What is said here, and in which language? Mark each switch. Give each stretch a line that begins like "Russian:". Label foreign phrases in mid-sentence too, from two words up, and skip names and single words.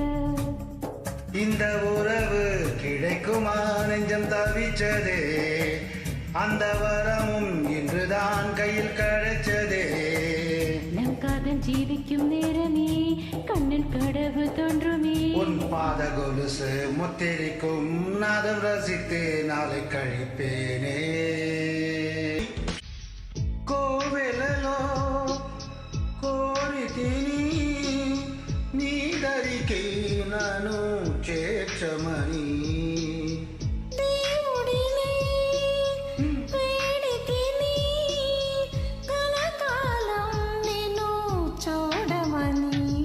Tamil: இந்த உறவு கிடைக்குமா நெஞ்சம் தவிச்சதே அந்த வரமும் இன்றுதான் கையில் கிடைச்சதே நம் காதல் ஜீவிக்கும் நேரமே கண்ணில் கடவுள் தோன்றுமே உன் பாத கொலுசு முத்திரிக்கும் நாதம் ரசித்து நாளை கழிப்பேனே
Telugu: కోవెలలో కోరితిని నీ దరికి నన్ను చేర్చమని దేవుడిని వేడితిని కలకాలం నిన్ను చూడమని